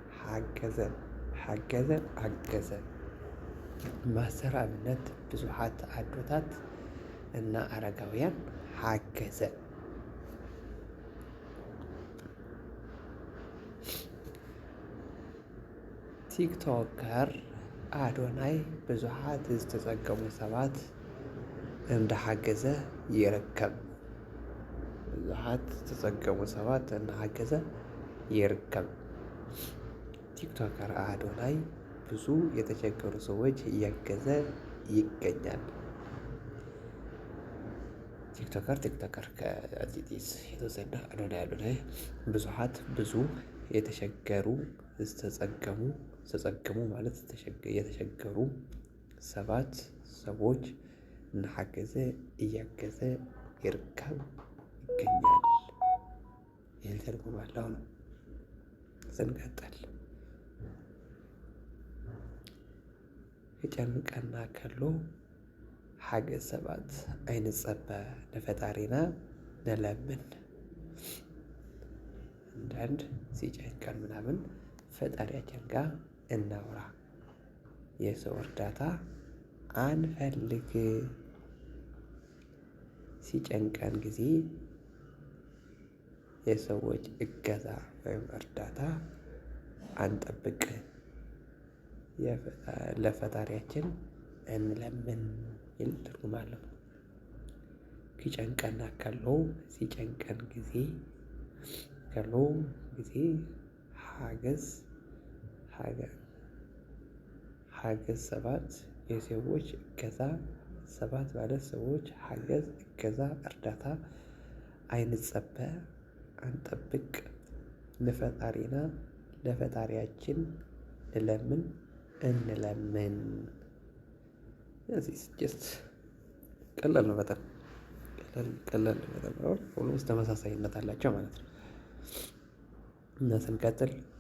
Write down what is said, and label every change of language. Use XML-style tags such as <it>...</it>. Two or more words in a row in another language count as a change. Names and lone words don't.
<ti>አገዘ። ማስተር አብነት ብዙሃት አዶታት እና አረጋውያን አገዘ። ቲክቶከር አዶናይ ብዙሃት ዝተጸገሙ ሰባት እንዳሓገዘ ይርከብ። ብዙሃት ዝተጸገሙ ሰባት እንዳሓገዘ ይርከብ። ቲክቶከር አዶናይ</ti> <am>ብዙ የተቸገሩ ሰዎች እያገዘ ይገኛል። ቲክቶከር ከአዲስ የተወሰደ አዶናይ ብዙሃት ብዙ የተቸገሩ ዝተጸገሙ ማለት የተቸገሩ ሰባት ሰዎች እንዳሓገዘ እያገዘ ይገኛል። ይህን ትርጉም አለው ነው። ስንቀጥል</am> <ti>ክጨንቀና ከሎ ሓገዝ ሰባት ኣይንጸበ ንፈጣሪና ንለምን።</ti> <am>አንዳንድ ሲጨንቀን ምናምን ፈጣሪያችን ጋር እናውራ። የሰው እርዳታ አንፈልግ። ሲጨንቀን ጊዜ</am> <ti>የሰዎች እገዛ ወይም እርዳታ አንጠብቅ። ለፈጣሪያችን እንለምን የሚል ትርጉም አለው። ኪጨንቀና ከሎ ሲጨንቀን ጊዜ ሓገዝ ሰባት የሰዎች እገዛ ሰባት ማለት ሰዎች ሓገዝ እገዛ እርዳታ ኣይንጸበ አንጠብቅ። ንፈጣሪና ለፈጣሪያችን እንለምን። እዚህ ጀስት ቀላል ነው በጣም ቀላል ነው በጣም ሁሉም ተመሳሳይነት አላቸው ማለት ነው። እና ስንቀጥል</ti>